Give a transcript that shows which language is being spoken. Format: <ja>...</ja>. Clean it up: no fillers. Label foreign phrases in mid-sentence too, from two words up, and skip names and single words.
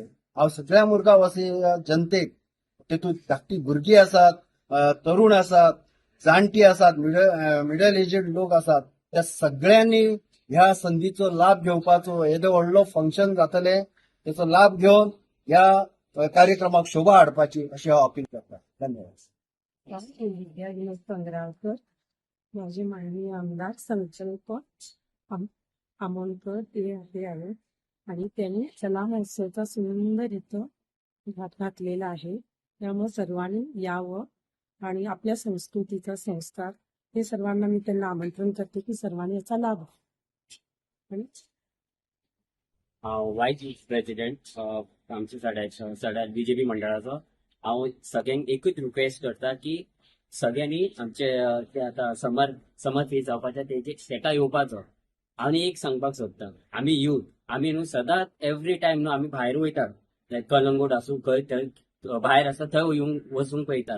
<kok>हांव सगळ्या मुरगांव वासी जनतेक तेतूंत धाकटी भुरगीं आसात, तरुण आसात, जाणटी आसात, मिडल एजेड लोक आसात, त्या सगळ्यांनी ह्या संधीचो लाभ घेवपाचो. येदो व्हडलो फंक्शन जातले त्याचो लाभ घेवन ह्या कार्यक्रमाक शोभा हाडपाची अशी हांव अपील करता. धन्यवाद.</kok> <mr>विद्या विनोद पंगराळकर, माझे माननीय आमदार संकल्प आमोणकर ते आहे आणि त्यांनी कला महोत्सवाचा सुंदर इथं घातलेला आहे. त्यामुळे सर्वांनी यावं आणि आपल्या संस्कृतीचा संस्कार हे सर्वांना मी त्यांना आमंत्रण करते की सर्वांनी याचा लाभ घ्यावा. आणि</mr> <en>vice president</en> <kok>आमच्या सड्यात बीजेपी मंडळाचो हांव सगळ्यांक एकूच रिक्वेस्ट करता की सगळ्यांनी आमचे ते आतां समर फीज जावपाचे तेका येवपाचो. आनी एक सांगपाक सोदता, आमी यूथ आमी न्हू सदांच</kok> <en>every time</en> <kok>न्हू आमी भायर वयतात, लायक कलंगूट आसूं खंय थंय भायर आसा थंय येवंक वचूंक पळयतात.</kok>